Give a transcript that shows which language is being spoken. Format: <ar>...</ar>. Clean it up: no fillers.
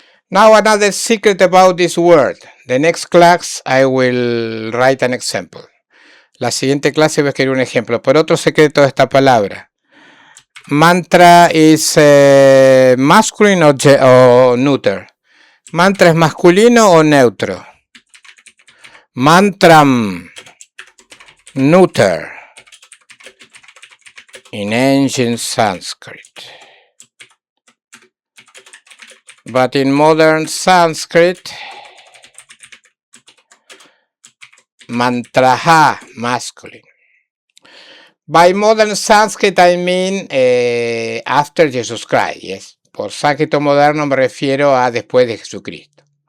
<en>Now another secret about this word. The next class I will write an example.</en> <es>La siguiente clase voy a escribir un ejemplo. Por otro secreto de esta palabra.</es> <en>Mantra is masculine o neuter.</en> <es>Mantra es masculino o neutro. Mantram, neuter.</es> <en>In ancient Sanskrit. But in modern Sanskrit, mantraha, masculine. By modern Sanskrit, I mean after Jesus Christ, yes.</en> <es>Por sánscrito moderno me refiero a después de Jesucristo.</es>